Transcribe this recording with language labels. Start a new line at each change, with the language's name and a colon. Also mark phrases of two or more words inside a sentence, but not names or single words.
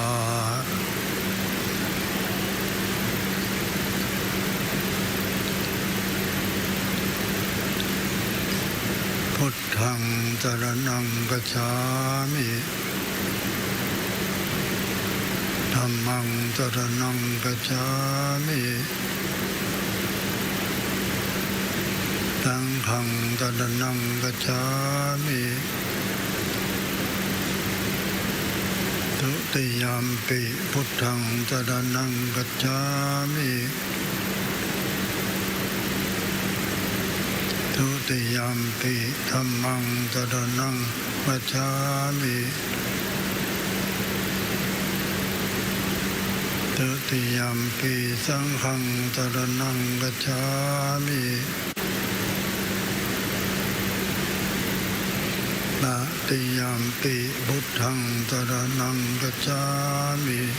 Pali: Buddhang saranang gacchami Dhammang saranang gacchami Sanghang saranang gacchami ติยามปิพุทธังสรณังกัจฉามิ ทุติยามปิธัมมังสรณังกัจฉามิทุติยามปิสังฆังสรณังกัจฉามิตติยามปิพุทธังสรณังกัจฉามิ